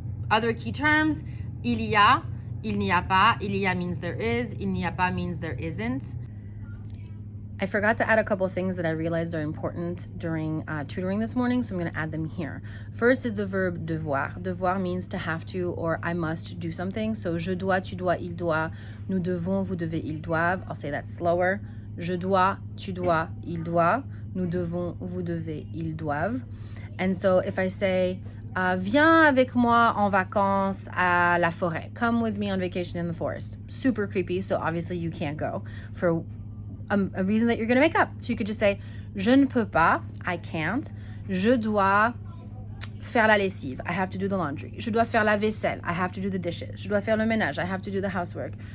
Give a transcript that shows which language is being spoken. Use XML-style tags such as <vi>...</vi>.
<en>Other key terms, il y a, il n'y a pas. Il y a means there is, il n'y a pas means there isn't. I forgot to add a couple things that I realized are important during tutoring this morning, so I'm going to add them here. First is the verb devoir. Devoir means to have to or I must do something.</en> <fr>So je dois, tu dois, il doit, nous devons, vous devez, ils doivent.</fr> <en>I'll say that slower.</en> <fr>Je dois, tu dois, il doit, nous devons, vous devez, ils doivent.</fr> <en>And so if I say</en> <fr>viens avec moi en vacances à la forêt.</fr> <en>Come with me on vacation in the forest. Super creepy, so obviously you can't go for a reason that you're going to make up. So you could just say,</en> <fr>je ne peux pas,</fr> <en>I can't.</en> <fr>Je dois faire la lessive,</fr> <en>I have to do the laundry.</en> <fr>Je dois faire la vaisselle,</fr> <en>I have to do the dishes.</en> <fr>Je dois faire le ménage,</fr> <en>I have to do the housework.</en>